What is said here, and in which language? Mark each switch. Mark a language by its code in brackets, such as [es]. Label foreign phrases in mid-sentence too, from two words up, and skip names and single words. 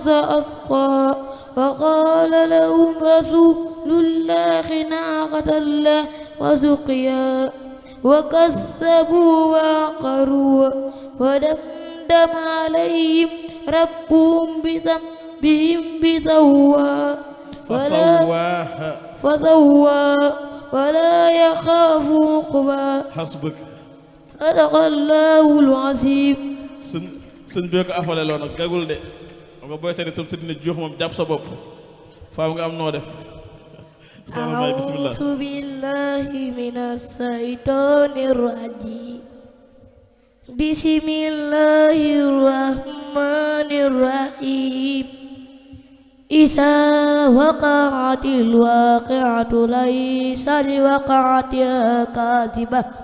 [ar] أشقاها فقال لهم رسول الله ناقة الله وسقياها وكذبوا وعقروها ودمدم عليهم ربهم بذنبهم فسواها ولا يخاف عقباها حسبك صدق الله العظيم [wo] sëñ bi ko afale loo nag gagul de nga booy tari sab sëdina jox moom jàpp sa bopp faaw nga am noo def soxna May bismillah [ar] أعوذ بالله من الشيطان الرجيم بسم الله الرحمن الرحيم إذا وقعت الواقعة ليس لوقعتها كاذبة